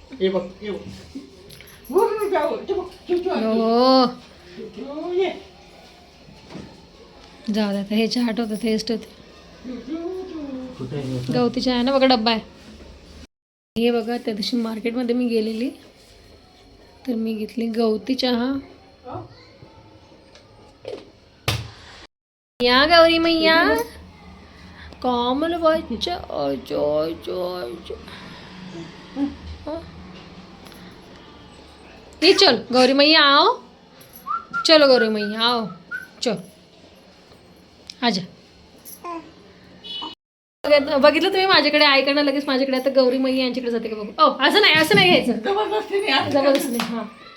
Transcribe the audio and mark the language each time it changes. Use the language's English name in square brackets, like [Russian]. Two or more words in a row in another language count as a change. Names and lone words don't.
[Marathi] हो जाऊ द्या. हे चाट होतं टेस्ट होते. गवती चहा आहे ना बघा डब्बा आहे. हे बघा त्या दिवशी मार्केटमध्ये मी गेलेली तर मी घेतली गवती चहा. [Hindi] या गौरी मैया कॉमल बच्चा. ये चल गौरी मैया आओ. चलो गौरी मैया आओ. चल आजा. [Marathi] बघितलं तुम्ही माझ्याकडे आईकडनं लगेच माझ्याकडे. आता गौरी मैया यांच्याकडे जाते का बघू. ओ असं नाही घ्यायचं. जबरदस्ती नाही. हां